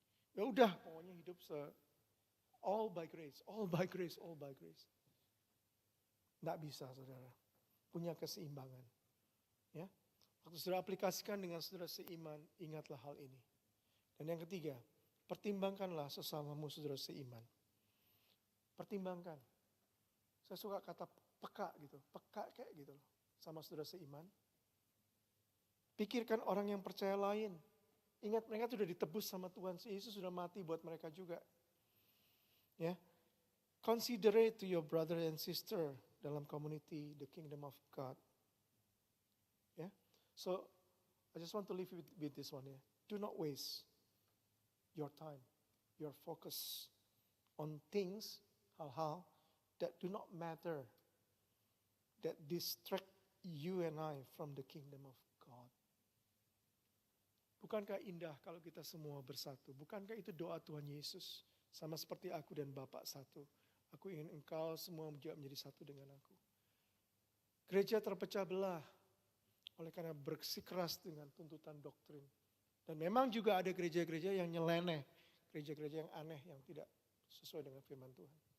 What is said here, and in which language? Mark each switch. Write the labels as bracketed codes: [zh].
[id] Ya udah, pokoknya hidup [en] all by grace, all by grace, all by grace. [id] Nggak bisa saudara, punya keseimbangan. Ya, waktu saudara aplikasikan dengan saudara seiman, ingatlah hal ini. Dan yang ketiga, pertimbangkanlah sesamamu saudara seiman. Pertimbangkan. Saya suka kata peka gitu, peka kayak gitu loh, sama saudara seiman. Pikirkan orang yang percaya lain. Ingat mereka sudah ditebus sama Tuhan Yesus, sudah mati buat mereka juga. [en] Ya, considerate to your brother and sister [id] dalam [en] community, the kingdom of God. Ya, so I just want to leave with this one ya. Do not waste your time, your focus on things, [id] hal-hal [en] that do not matter, that distract you and I from the kingdom of God. [id] Bukankah indah kalau kita semua bersatu? Bukankah itu doa Tuhan Yesus? Sama seperti aku dan Bapa satu. Aku ingin engkau semua juga menjadi satu dengan aku. Gereja terpecah belah oleh karena bersikeras dengan tuntutan doktrin. Dan memang juga ada gereja-gereja yang nyeleneh. Gereja-gereja yang aneh, yang tidak sesuai dengan firman Tuhan.